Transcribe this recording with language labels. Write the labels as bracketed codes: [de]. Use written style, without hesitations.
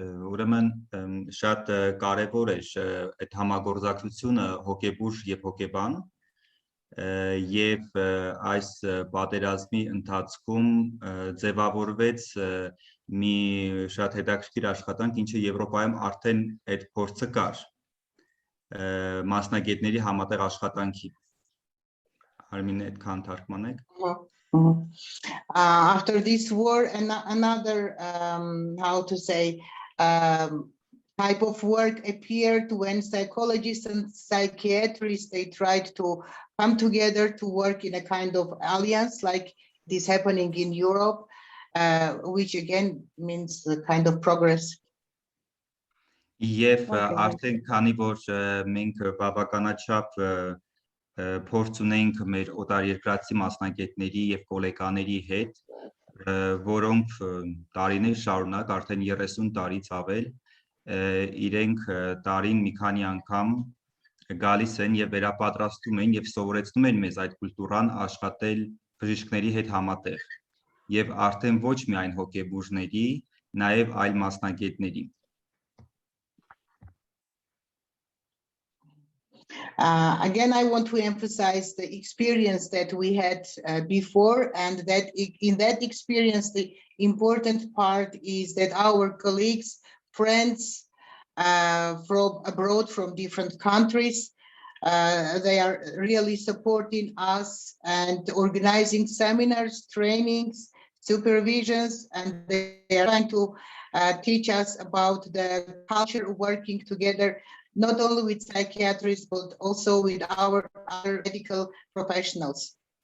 [hy] Ուրեմն շատ կարևոր է այդ համագործակցությունը հոգեբույժ եւ հոգեբան եւ այս պատերազմի ընթացքում ձևավորվեց մի շատ հետաքրքիր աշխատանք, ինչը Եվրոպայում արդեն այդ փորձը կար մասնագետների համատեղ աշխատանքի Արմին այդքան թարգմանեք [en] After this war, another how to say type of work appeared when psychologists and psychiatrists, they tried to come together to work in a kind of alliance like this happening in Europe, which again means the kind of progress. [hy] Եվ արդեն քանի որ մենք բավականաչափ փորձ ունենք մեր օտարերկրացի մասնագետների եւ գոլեկաների հետ, որոնք տարիներ շարունակ արդեն 30 տարից ավել իրենք տարին մի քանի անգամ գալիս են եւ վերապատրաստում են եւ սովորեցնում են մեզ այդ կուլտուրան աշխատել բժիշկների հետ համատեղ եւ արդեն ոչ միայն հոգեբուժների, նաեւ այլ մասնագետների [en] Again, I want to emphasize the experience that we had before, and that in that experience, the important part is that our colleagues, friends from abroad, from different countries, they are really supporting us and organizing seminars, trainings, supervisions, and they are trying to teach us about the culture of working together, not only with psychiatrists, but also with our other medical professionals.